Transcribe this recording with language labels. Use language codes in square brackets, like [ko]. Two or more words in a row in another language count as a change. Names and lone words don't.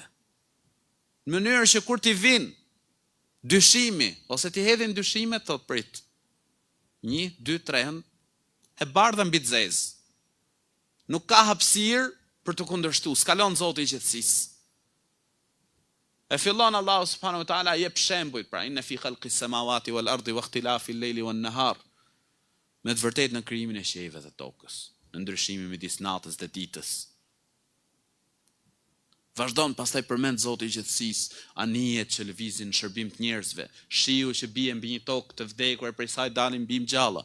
[sq] Në mënyrë që kur t'i vinë dyshimi, ose t'i hedhin dyshimet, thot prit. 1, 2, 3 e bardha mbi të zezë. Nuk ka hapësirë për të kundërshtu, s'kalon Zoti I gjithësisë. E fillon Allahu [ar] سبحانه وتعالى [sq] jep shembujt, pra [ar] إن في خلق السماوات والأرض واختلاف الليل والنهار. [sq] Me të vërtetë në krijimin e qiellit dhe tokës, në ndryshimin midis natës dhe ditës. Vazhdon pastaj përmend Zoti I gjithësisë, anijet që lëvizin në shërbim të njerëzve, shiu që bie mbi një tokë të vdekur e prej saj dalin bim gjalla.